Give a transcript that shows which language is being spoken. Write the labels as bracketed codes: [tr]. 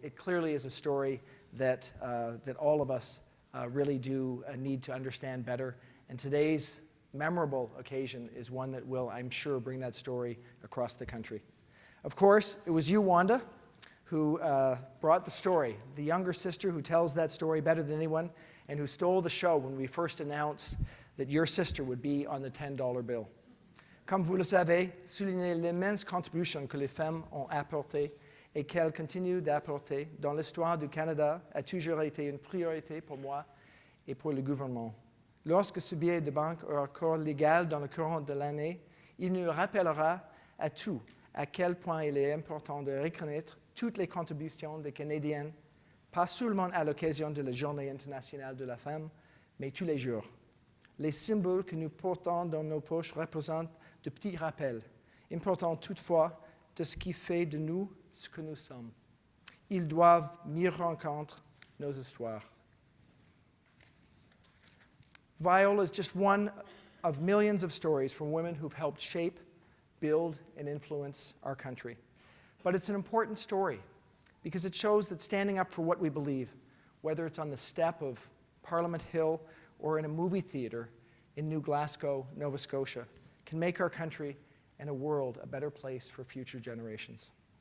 [en] It clearly is a story that all of us really do need to understand better, and today's memorable occasion is one that will, I'm sure, bring that story across the country. Of course, it was you, Wanda, who brought the story, the younger sister who tells that story better than anyone, and who stole the show when we first announced that your sister would be on the $10 bill. [fr] Comme vous le savez, souligner l'immense contribution que les femmes ont apportée et qu'elles continuent d'apporter dans l'histoire du Canada a toujours été une priorité pour moi et pour le gouvernement. Lorsque ce billet de banque est encore légal dans le courant de l'année, il nous rappellera à tous à quel point il est important de reconnaître toutes les contributions des Canadiennes, pas seulement à l'occasion de la Journée internationale de la femme, mais tous les jours. Les symboles que nous portons dans nos poches représentent de petits rappels, importants toutefois de ce qui fait de nous ce que nous sommes. Ils doivent mieux rencontrer nos histoires. [en] Viola is just one of millions of stories from women who've helped shape, build, and influence our country. But it's an important story because it shows that standing up for what we believe, whether it's on the step of Parliament Hill or in a movie theater in New Glasgow, Nova Scotia, can make our country and a world a better place for future generations.